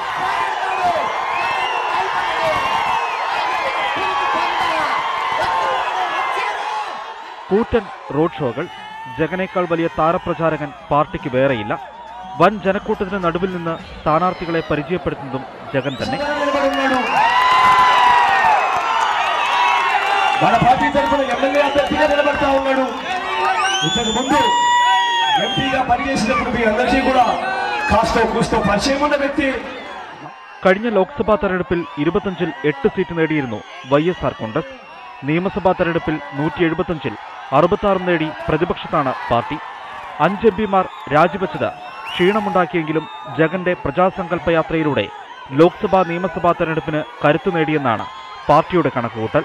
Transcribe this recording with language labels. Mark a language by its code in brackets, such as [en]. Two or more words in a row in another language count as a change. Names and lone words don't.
[ml] കൂറ്റൻ റോഡ് ഷോകൾ. ജഗനേക്കാൾ വലിയ താരപ്രചാരകൻ പാർട്ടിക്ക് വേറെയില്ല. വൻ ജനക്കൂട്ടത്തിന് നടുവിൽ നിന്ന് സ്ഥാനാർത്ഥികളെ പരിചയപ്പെടുത്തുന്നതും జగన్ തന്നെ. [te] మన పార్టీ తరఫున ఎమ్మెల్యే అభ్యర్థిగా నిలబడతా ఉన్నాడు. ఇంతకు ముందు ఎంపీగా పనిచేసినప్పుడు మీ అందరికీ కూడా కాస్తో కూస్తో పరిచయం ఉన్న వ్యక్తి. [ml] കഴിഞ്ഞ ലോക്സഭാ തെരഞ്ഞെടുപ്പിൽ 25-ൽ 8 സീറ്റ് നേടിയിരുന്നു YSR കോൺഗ്രസ്. നിയമസഭാ തെരഞ്ഞെടുപ്പിൽ 175-ൽ 66 നേടി പ്രതിപക്ഷത്താണ് പാർട്ടി. 5 എംപിമാർ രാജിവെച്ചത് ക്ഷീണമുണ്ടാക്കിയെങ്കിലും ജഗന്റെ പ്രജാസങ്കല്പ യാത്രയിലൂടെ ലോക്സഭാ നിയമസഭാ തെരഞ്ഞെടുപ്പിന് കരുത്തു നേടിയെന്നാണ് പാർട്ടിയുടെ കണക്കുകൂട്ടൽ.